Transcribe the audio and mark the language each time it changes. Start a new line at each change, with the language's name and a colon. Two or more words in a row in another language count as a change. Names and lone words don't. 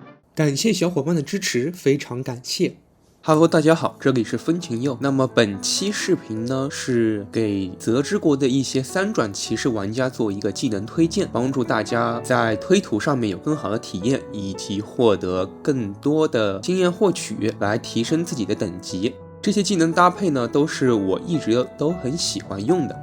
Chinese: 感謝小伙伴的支持，非常感謝。 Hello， 大家好，这裡是风情佑。那么本期視頻呢，是給澤之國的一些3轉騎士玩家做一個技能推薦，幫助大家在推圖上面有更好的體驗，以及獲得更多的經驗獲取，來提升自己的等級。這些技能搭配呢，都是我一直都很喜歡用的。